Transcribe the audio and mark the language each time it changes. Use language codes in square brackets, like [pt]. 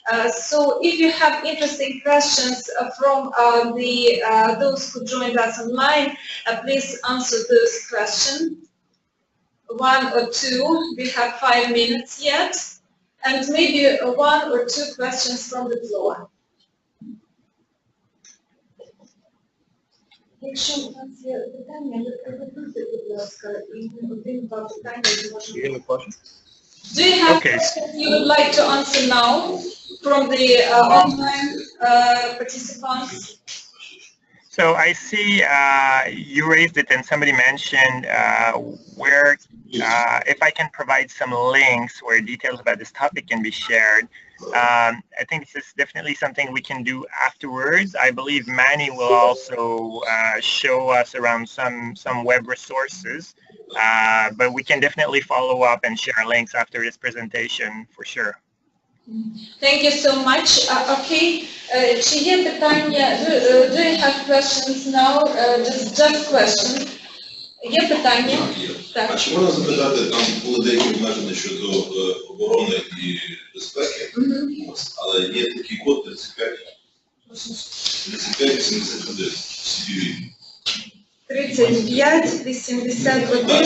[en] So if you have interesting questions from those who joined us online, please answer those questions. 1 or 2, we have 5 minutes yet, and maybe 1 or 2 questions from the floor. [uk] Якщо у нас є питання, ви приготуйте, будь ласка, і один-два питання зможемо. [en] Do you have questions you would like to answer now from the online participants? So I see you raised it and somebody mentioned where if I can provide some links where details about this topic can be shared. I think this is definitely something we can do afterwards. I believe Manny will also show us around some web resources, but we can definitely follow up and share links after this presentation for sure. Thank you so much. [uk] Okay, чи є питання? [en] Do you have questions now? Just questions. [uk] Є питання? Так. А чи можна запитати, там були деякі обмеження щодо оборони і безпеки, але є такий код 3581 CPV. 3581.